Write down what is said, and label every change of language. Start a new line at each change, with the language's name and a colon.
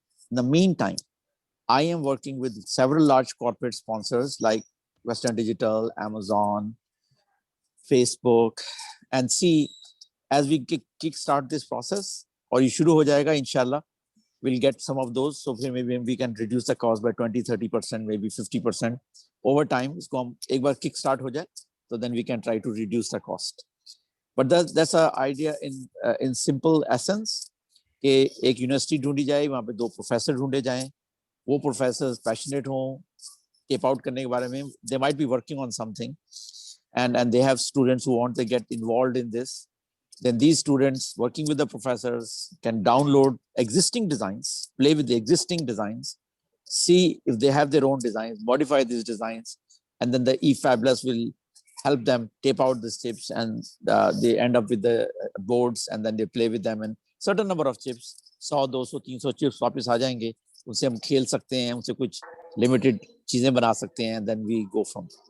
English: In the meantime, I am working with several large corporate sponsors like Western Digital, Amazon, Facebook, and see as we kickstart this process, or you
Hindi: shuru ho jayega,
English: inshallah, we'll get some of those. So maybe we can reduce the cost by 20-30%, maybe 50%. Over time,
Hindi: isko hum ek baar kickstart ho jaye,
English: so then we can try to reduce the cost. But that's an idea in simple essence.
Hindi: कि एक university ढूंढी जाए, वहाँ पे 2 professor ढूंढे जाएं, वो professors passionate हों टेप आउट करने के बारे में.
English: They might be working on something, and they have students who want to get involved in this. Then these students working with the professors can download existing designs, play with the existing designs, see if they have their own designs, modify these designs, and then the eFabless will help them tape out these chips, and they end up with the boards, and then they play with them, and certain number of chips, 100, 200, 300 chips
Hindi: वापस आ जाएंगे, उनसे हम खेल सकते हैं,
English: उनसे कुछ limited चीजें बना सकते हैं, and then we go from.